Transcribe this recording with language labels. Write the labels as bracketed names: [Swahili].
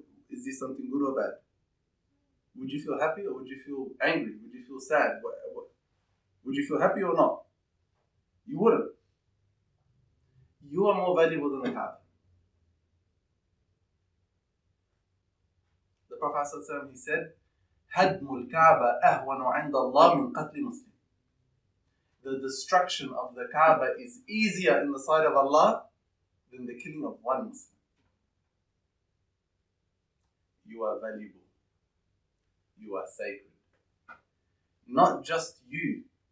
[English] Is this something good or bad? Would you feel happy or would you feel angry? Would you feel sad? Would you feel happy or not? You wouldn't. You are more valuable than the Kaaba. The Prophet ﷺ, he said, [Arabic] هَدْمُ الْكَعْبَ أَهْوَنُ عِنْدَ اللَّهِ مِنْ قَتْلِ مُسْلِمٍ. [English] The destruction of the Kaaba is easier in the sight of Allah than the killing of one Muslim. You are valuable. You are sacred. Not just you.